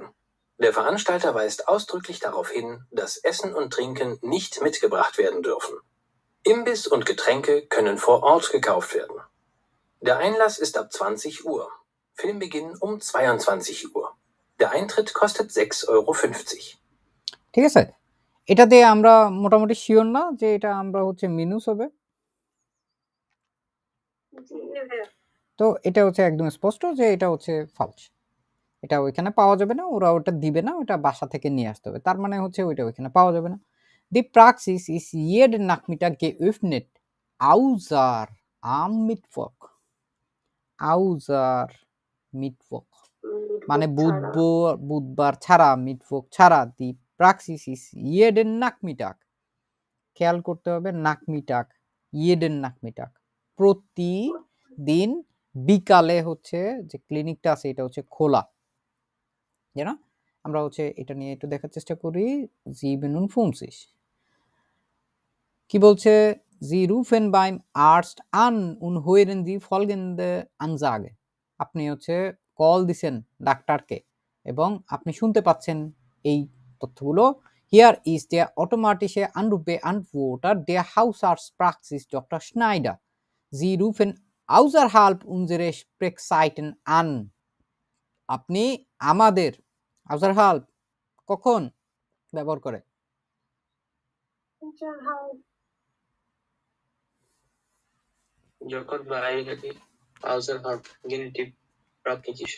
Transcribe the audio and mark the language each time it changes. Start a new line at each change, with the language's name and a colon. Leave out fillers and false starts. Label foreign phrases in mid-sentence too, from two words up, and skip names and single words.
German: Der Veranstalter weist ausdrücklich darauf hin, dass Essen und Trinken nicht mitgebracht werden dürfen. Imbiss und Getränke können vor Ort gekauft werden. Der Einlass ist ab 20 Uhr. Filmbeginn um 22 Uhr. Der Eintritt kostet 6,50 €.
Bangla: ঠিক আছে, এটাতে আমরা মোটামুটি শিওর না যে এটা আমরা হচ্ছে মিনুস হবে। তো এটা হচ্ছে একদম স্পষ্ট যে এটা হচ্ছে ফালস, এটা ওইখানে পাওয়া যাবে না, ওরা ওটা দিবে না, ওটা বাসা থেকে নিয়ে আসতে হবে। তার মানে হচ্ছে ওইটা ওইখানে পাওয়া যাবে না।
German: Die Praxis ist jeden Nachmittag geöffnet, außer am Mittwoch. Außer Mittwoch
Bangla: মানে বুধবার ছাড়া, মিটওয়াক ছাড়া।
German: Die Praxis ist jeden Nachmittag,
Bangla: খেয়াল করতে হবে নাকমিটাক,
German: jeden Nachmittag,
Bangla: প্রতিদিন বিকালে হচ্ছে যে ক্লিনিকটা আছে এটা হচ্ছে খোলা, জানো? আমরা হচ্ছে এটা নিয়ে একটু দেখার চেষ্টা করি। 57 কি বলছে?
German: Sie rufen beim Arzt an und hören die folgende Ansage.
Bangla: আপনি হচ্ছে কল দিছেন ডাক্তারকে এবং আপনি শুনতে পাচ্ছেন এই তথ্যগুলো।
German: Hier ist der automatische Anrufbeantworter der Hausarztpraxis Dr. Schneider. Sie rufen außerhalb unserer Sprechzeiten an.
Bangla: আপনি আমাদের außerhalb কখন ব্যবহার করে? যখন বাইরে থাকি
German: außerhalb Genitiv Praktische